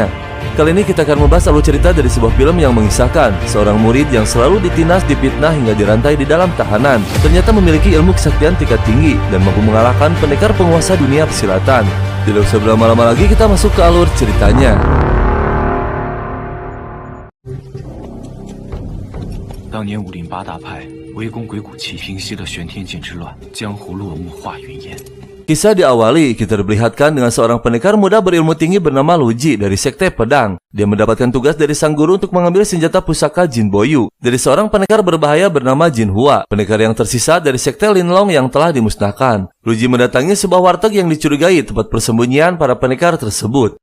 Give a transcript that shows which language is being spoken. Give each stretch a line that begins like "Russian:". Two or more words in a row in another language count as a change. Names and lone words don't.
Indonesian: Kali ini kita akan membahas alur cerita dari sebuah film yang mengisahkan seorang murid yang selalu ditindas, dipitnah hingga dirantai di dalam tahanan, ternyata memiliki ilmu kesaktian tingkat tinggi dan mampu mengalahkan pendekar penguasa dunia persilatan. Tidak usah berlama-lama lagi, kita masuk ke alur ceritanya.
Chinese: 当年武林八大派围攻鬼谷齐，平息了玄天境之乱，江湖落幕化云烟。
Indonesian: Kisah diawali, kita diperlihatkan dengan seorang pendekar muda berilmu tinggi bernama Luji dari Sekte Pedang. Dia mendapatkan tugas dari sang guru untuk mengambil senjata pusaka Jin Boyu dari seorang pendekar berbahaya bernama Jin Hua, pendekar yang tersisa dari Sekte Linlong yang telah dimusnahkan. Luji mendatangi sebuah warteg yang dicurigai tempat persembunyian para pendekar tersebut.